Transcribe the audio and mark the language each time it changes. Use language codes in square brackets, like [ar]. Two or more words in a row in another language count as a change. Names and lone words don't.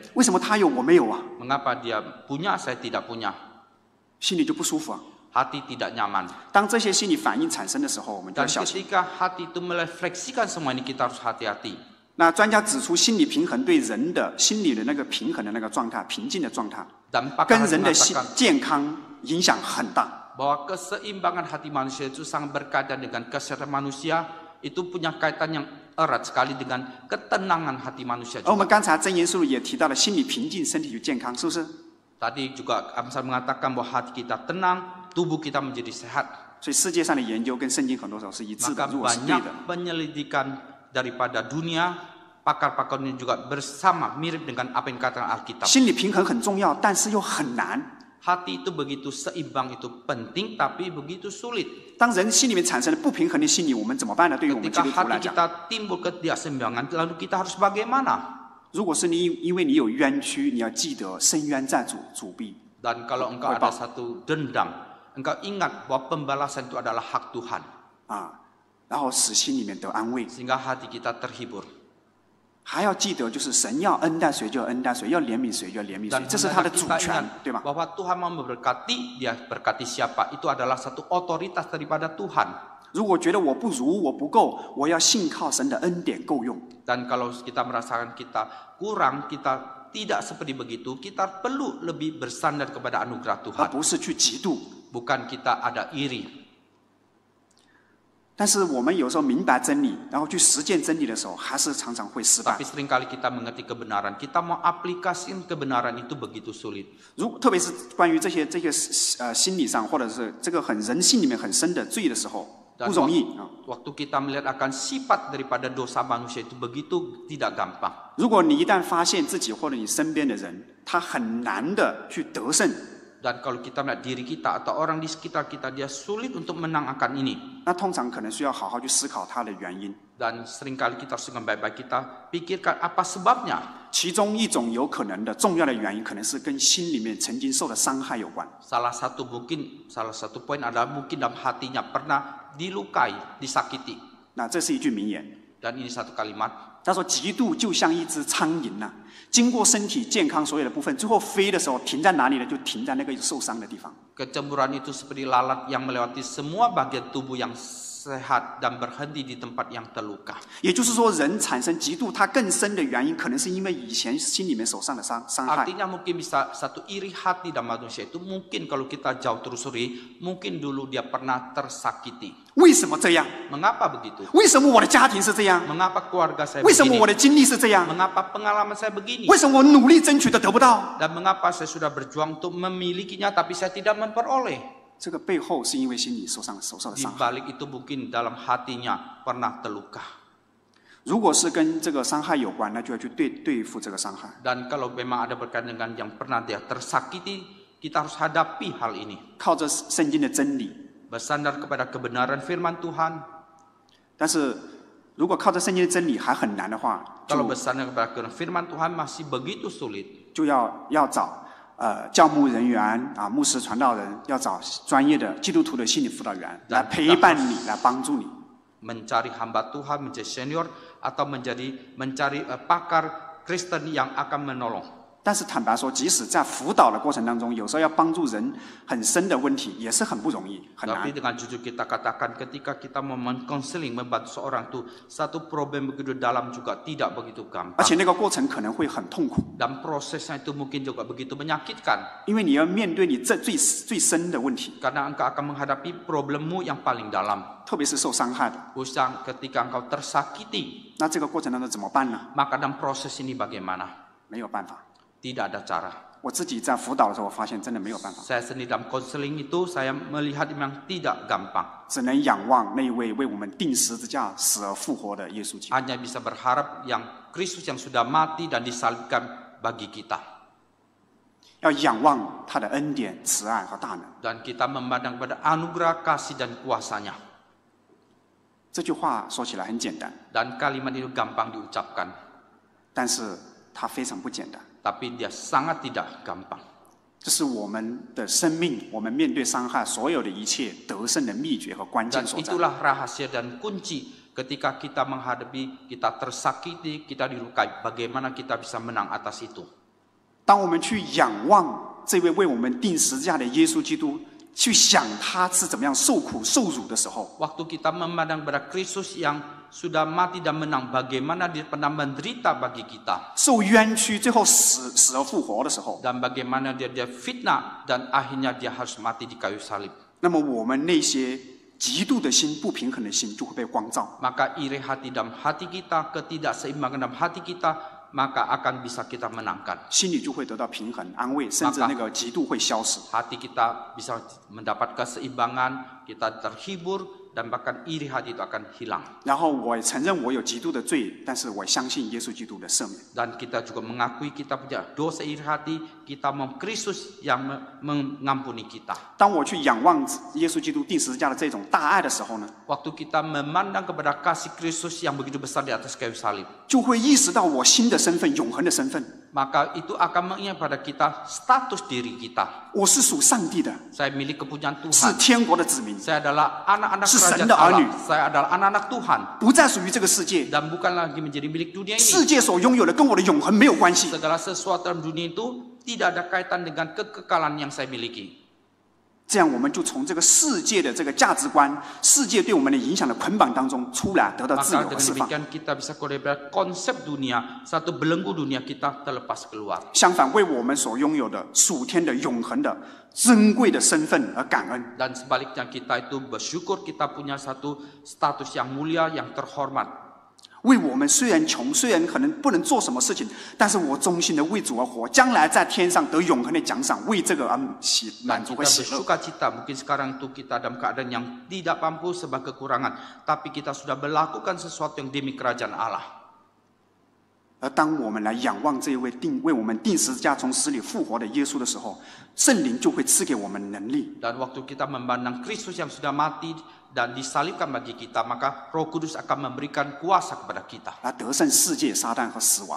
[zh] 为什么他有我没有啊？ [id] Mengapa dia punya, saya tidak punya? [zh] 心里就不舒服啊。 [id] Hati tidak nyaman. [zh] 当这些心理反应产生的时候，我们就要 [id] Dan [zh] 小心。 [id] ketika hati itu merefleksikan semua ini, kita harus hati-hati. [zh] 那专家指出，心理平衡对人的心理的那个平衡的那个状态、平静的状态， [id] Dan [zh] 跟 [id] pakar [zh] 人的心 [id] mengatakan [zh] 健康影响很大。 [id] bahwa keseimbangan hati manusia itu sangat berkaitan dengan kesehatan manusia, itu punya kaitan yang erat sekali dengan ketenangan hati manusia [zh] 而我 [id] juga. [zh] 们刚才真言书也提到了，心理平静，身体就健康，是不是？ [id] Tadi juga Amsal mengatakan bahwa hati kita tenang, tubuh kita menjadi sehat. [zh] 所以世界上的研究跟圣经很多时候是一致的， [id] Maka [zh] 如果是对 [id] banyak [zh] 的。 [id] penyelidikan daripada dunia, pakar-pakar ini juga bersama mirip dengan apa yang dikatakan Alkitab. [zh] 心理平衡很重要，但是又很难。 [id] Hati itu begitu seimbang, itu penting, tapi begitu sulit. [zh] 当人心里面产生了不平衡的心理，我们怎么办呢？对于我们基 [id] Ketika [zh] 督徒来 [id] hati [zh] 讲， [id] kita timbul ketidakseimbangan, lalu kita harus bagaimana? [zh] 如果是你因为你有冤屈，你要记得伸冤在主臂。 [id] Dan kalau engkau ada satu dendam, engkau ingat bahwa pembalasan itu adalah hak Tuhan. [zh] 啊，然后使心里面得安慰。 [id] Sehingga hati kita terhibur. [zh] 还要记得，就是神要恩待谁就恩待谁，要怜悯谁就怜悯谁， [id] Dan [zh] 这是他的 [id] hendaknya [zh] 主 [id] kita [zh] 权，对 [id] ingat [zh] 吧？ [id] bahwa Tuhan mau memberkati, dia berkati siapa? Itu adalah satu otoritas daripada Tuhan. [zh] 如果觉得我不如、我不够，我要信靠神的恩典够用。 [id] Dan kalau kita merasakan kita kurang, kita tidak seperti begitu, kita perlu lebih bersandar kepada anugerah [zh] 而 [id] Tuhan. [zh] 不是去嫉妒。 [id] Bukan kita ada iri. [zh] 但是我们有时候明白真理，然后去实践真理的时候，还是常常会失败 [id] Tapi。seringkali kita mengerti kebenaran, kita mau aplikasikan kebenaran itu begitu sulit. [zh] 特别是关于这些心理上，或者是这个人性里面很深的罪的时候， [id] Dan [zh] 不容易啊。 [id] waktu kita melihat akan sifat daripada dosa manusia itu begitu tidak gampang. [zh] 如果你一旦发现自己或者你身边的人，他很难的去得胜， [id] Dan kalau kita melihat diri kita atau orang di sekitar kita, dia sulit untuk menang akan ini. [zh] 那通常可能需要好好去思考它的原因。 [id] Dan seringkali kita harus dengan baik-baik kita pikirkan apa sebabnya. [zh] 其中一种有可能的重要的原因，可能是跟心里面曾经受的伤害有关。 [id] Salah satu poin adalah mungkin dalam hatinya pernah dilukai, disakiti. [zh] 那这是一句名言， [id] Dan ini satu kalimat. [zh] 他说：“嫉妒就像一只苍蝇呐、经过身体健康所有的部分，最后飞的时候停在哪里呢？就停在那个受伤的地方。 [id] Kecemburuan itu seperti lalat yang melewati semua bagian tubuh yang sehat dan berhenti di tempat yang terluka. [zh] 也就是说，人产生嫉妒，它更深的原因，可能是因为以前心里面受伤的伤害。 [id] Artinya mungkin bisa satu iri hati dalam manusia itu mungkin kalau kita jauh telusuri, mungkin dulu dia pernah tersakiti. [zh] 为什么这样？ [id] Mengapa begitu? [zh] 为什么我的家庭是这样？ [id] Mengapa keluarga saya [zh] 为什么 [id] begini? [zh] 我的经历是这样？ [id] Mengapa pengalaman saya begini? [zh] 为什么我努力争取的得不到？ [id] Dan mengapa saya sudah berjuang untuk memilikinya tapi saya tidak memperoleh? [zh] 这个背后是因为心里受到的 [id] Di [zh] 伤害。 [id] balik itu mungkin dalam hatinya pernah terluka. [zh] 如果是跟这个伤害有关，那就要去对付这个伤害。 [id] Dan kalau memang ada berkaitan dengan yang pernah dia tersakiti, kita harus hadapi hal ini. [zh] 靠着圣经的真理， [id] Bersandar kepada kebenaran firman Tuhan. [zh] 但是如果靠着圣经的真理还很难的话， [id] Kalau bersandar kepada kebenaran firman Tuhan masih begitu sulit. [zh] 就要找教牧人员啊、牧师、传道人，要找专业的基督徒的心理辅导员来陪伴你，来帮助你。 [id] Mencari hamba Tuhan, menjadi senior atau mencari pakar Kristen yang akan menolong. [zh] 但是坦白说，即使在辅导的过程当中，有时候要帮助人很深的问题，也是很不容易，很难 [id] Tapi。dengan jujur kita katakan ketika kita men-counseling, membantu seorang itu, satu problem begitu dalam juga tidak begitu [zh] 而 [id] gampang. [zh] 且那个过程可能会很痛苦， [id] Dan prosesnya itu mungkin juga begitu menyakitkan. [zh] 因为你要面对你最深的问题， [id] Karena engkau akan menghadapi problemmu yang paling dalam. [zh] 特别是受伤害的。 [id] Khususnya ketika engkau tersakiti. [zh] 那这个过程当中怎么办呢？ [id] Maka dalam proses ini bagaimana? [zh] 没有办法。 [id] Tidak ada cara. [zh] 我自己在辅导的时候，我发现真的没有办法， [id] Saya sendiri dalam konseling itu saya melihat memang tidak gampang. [zh] 只能仰望那一位为我们钉十字架、死而复活的耶稣基督。 [id] Hanya bisa berharap yang Kristus yang sudah mati dan disalibkan bagi kita. [zh] 要仰望他的恩典、慈爱和大能。 [id] Dan kita memandang pada anugerah kasih dan kuasanya. [zh] 这句话说起来很简单， [id] Dan kalimat itu gampang diucapkan. [zh] 但是它非常不简单。 [id] Tapi dia sangat tidak gampang. [zh] 这是我们的生命，我们面对伤害所有的一切得胜的秘诀和关键 [id] Dan [zh] 所在。 [id] itulah rahasia dan kunci ketika kita menghadapi, kita tersakiti, kita dilukai. Bagaimana kita bisa menang atas itu. [zh] 当我们去仰望这位为我们钉十字架的耶稣基督，去想他是怎么样受苦受辱的时候， [id] Waktu kita memandang pada Kristus yang sudah mati dan menang, bagaimana dia pernah menderita bagi kita. [zh] 受冤屈，最后死而复活的时候， [id] Dan bagaimana dia fitnah dan akhirnya dia harus mati di kayu salib. [zh] 那么我们那些极度的心、不平衡的心就会被光照。 [id] Maka iri hati dalam hati kita, ketidakseimbangan dalam hati kita, maka akan bisa kita menangkan. [zh] 心里就会得到平衡、安慰，甚至那个嫉妒会消失。 [id] Hati kita bisa mendapat keseimbangan, kita terhibur, dan bahkan iri hati itu akan hilang. [zh] 然后我承认我有极度的罪，但是我相信耶稣基督的赦免。 [id] Dan kita juga mengakui kita punya dosa iri hati, kita mau Kristus yang mengampuni kita. [zh] 当我去仰望耶稣基督钉十字架的这种大爱的时候呢， [id] Waktu kita memandang kepada kasih Kristus yang begitu besar di atas kayu salib, [zh] 就会意识到我新的身份、永恒的身份。 [id] maka itu akan mengingat pada kita status diri kita. [zh] 我是属上帝的， [id] Saya milik kepunyaan [zh] 是 [id] Tuhan. [zh] 天国的子民， [id] Saya adalah anak-anak [zh] 是神 [id] kerajaan [zh] 的儿女。 [id] Allah. Saya adalah anak-anak Tuhan. [zh] 不再属于这个世界。 [id] Dan bukan lagi menjadi milik dunia [zh] 世 [id] ini. [zh] 界所拥有的跟我的永恒没有关系。 [id] Segala sesuatu dalam dunia itu tidak ada kaitan dengan kekekalan yang saya miliki. [zh] 这样我们就从这个世界的这个价值观、世界对我们的影响的捆绑当中出来，得到自 [id] Maka [zh] 由和 [id] dengan [zh] 释放。 [id] demikian kita bisa keluar dari konsep dunia, satu belenggu dunia kita terlepas keluar. [zh] 相反，为我们所拥有的属天的、永恒的、珍贵的身份而感恩。 [id] Dan sebaliknya kita itu bersyukur kita punya satu status yang mulia, yang terhormat. [zh] 为我们虽然穷，虽然可能不能做什么事情，但是我忠心的为主而活，将来在天上得永恒的奖赏，为这个而满 [id] Dan [zh] 足 [id] kita [zh] 和喜乐。 [id] bersuka cita, mungkin sekarang itu kita dalam keadaan yang tidak mampu sebab kekurangan. Tapi kita sudah melakukan sesuatu yang demi kerajaan Allah. [zh] 而当我们来仰望这一位为我们钉十字架从死里复活的耶稣的时候，圣灵就会赐给我们能力。 [id] Dan waktu kita memandang Kristus yang sudah mati dan disalibkan bagi kita, maka Roh Kudus akan memberikan kuasa kepada kita [zh] 来得胜世界、撒旦和死亡，